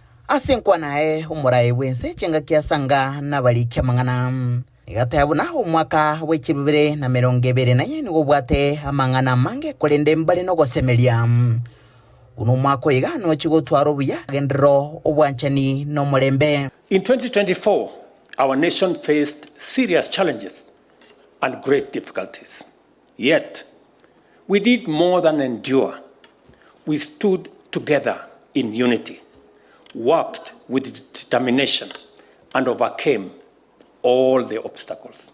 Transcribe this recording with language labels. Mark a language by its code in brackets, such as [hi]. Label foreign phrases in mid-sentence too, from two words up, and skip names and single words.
[guz] asenkwa nae umuraibwense chinga kiasanga nabali kyamangana igatayabuna umwaka w'ekibibire na 2024 nigo bwate amangana mange kolende mbali no gosemelia uno mwako igano chigotwaro buya gendro obwanchani no mulembe. [en] In 2024, our nation faced serious challenges and great difficulties. Yet, we did more than endure. We stood together in unity, worked with determination, and overcame all the obstacles.